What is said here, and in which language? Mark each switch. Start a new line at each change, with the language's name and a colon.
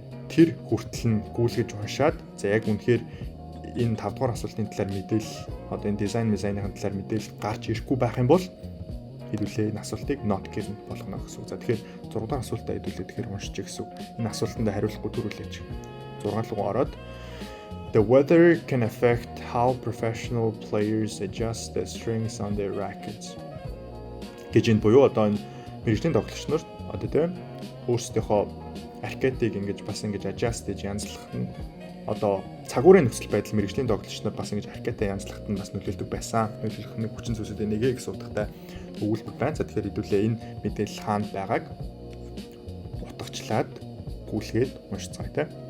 Mongolian: Тэр хүртэл нь гүйлгэж уншаад за яг үнэхээр энэ 5 дугаар асуултын талаар мэдээлэл одоо энэ дизайны талаар мэдээлэл гарч ирэхгүй байх юм бол хэдүүлээ энэ асуултыг
English: not given
Mongolian: болгоно гэсэн үг. За тэгэхээр 6 дугаар асуултаа хэдүүлээ тэгэхээр уншиж гэсэн үг. Энэ асуултанд хариулахгүй төрүүлээч. 6 руу ороод
English: The weather can affect how professional players adjust the strings on their rackets.
Mongolian: Гэж энэ буюу одоо энэ мэргэжлийн тоглогч нар одоо тийм өөрсдийнхөө ракетыг ингэж бас ингэж adjust гэж янзлах нь одоо цагуурын нөхцөл байдал мэргэжлийн тоглогч нар бас ингэж ракетаа янзлахад нь бас нөлөөлдөг байсан. Нөлөөлөх нь хүчин зүйлсүүдээ нэгэ гэсэн утгатай өгүүлбэр байна. За тэгэхээр хэдүүлээ энэ мэдээлэл хаана байгааг утгачлаад гүйлгээд уншицгаая те.